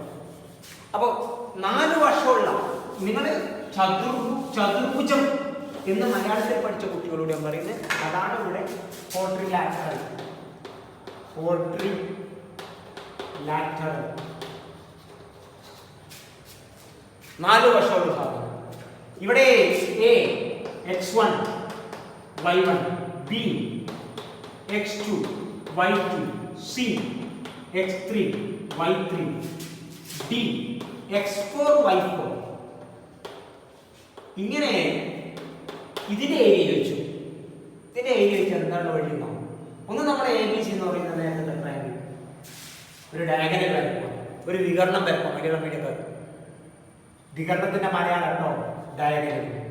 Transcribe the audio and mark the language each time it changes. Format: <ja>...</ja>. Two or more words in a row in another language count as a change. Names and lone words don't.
<ml>അപ്പോൾ 4 വശമുള്ള നിങ്ങൾ ചതുർഭുജം എന്ന് മലയാളത്തിൽ പഠിച്ച കുട്ടികളോട് ഞാൻ പറയുന്നത് അതാണ് ഇവിടെ ക്വാഡ്രിലാറ്ററൽ. 4 വശമുള്ള സാധനം. ഇവിടെ A x1 y1, B x2 y2, C x3 y3, D x4 y4. ഇങ്ങനെ ഇതിന്റെ ഏരിയ വെച്ചു. ഇതിന്റെ ഏരിയ വെച്ച് എന്താണ് വഴി? ഒന്ന് നമ്മുടെ ABC എന്ന് പറയുന്ന നേരത്തെ ട്രയാങ്കിൾ ഒരു ഡയഗണൽ വരക്കുക, ഒരു വികരണം വരക്കുക. മലയാളം മീഡിയക്കാർ വികരണത്തിന്റെ മലയാളം കേട്ടോ ഡയഗണൽ.</ml>